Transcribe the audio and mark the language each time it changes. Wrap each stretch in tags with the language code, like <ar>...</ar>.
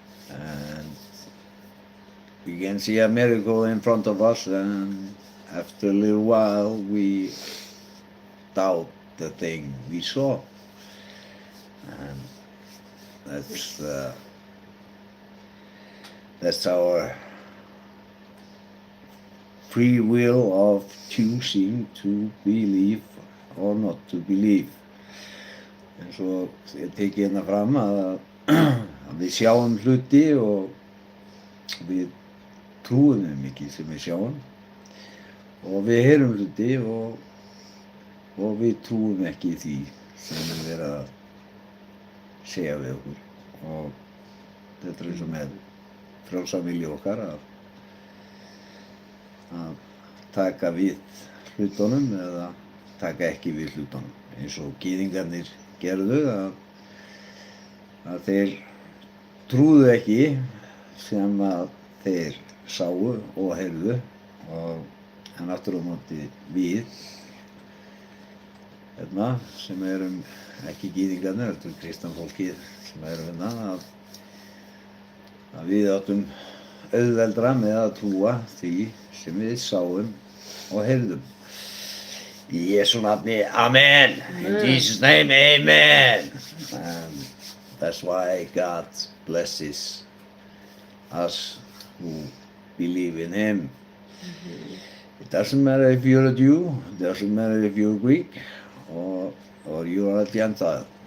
<en>And we can see a miracle in front of us, and after a little while we doubt the thing we saw. And that's our free will of choosing to believe or not to believe.</en> <is>En svo tek ég hérna fram að við sjáum hluti og við trúum þeim ekki sem við sjáum, og við heyrum hluti og við trúum ekki því sem við verið að segja við okkur. Og þetta eins og með frjálsa vilja okkar að taka við hlutunum eða taka ekki við hlutunum, eins og gyðingarnir gerðu, að þeir trúðu ekki sem að þeir sáu og heyrðu, en aftur á móti við hérna, sem erum ekki gyðingarnir, þetta kristan fólkið sem erum hérna, að við áttum auðveldra með að trúa því sem við sáum og heyrðum. Í Jesú nafni, amen.</is> <en>In Jesus' name, amen. And that's why God blesses us who believe in Him. It doesn't matter if you're a Jew, it doesn't matter if you're Greek, or you're a Gentile.</en>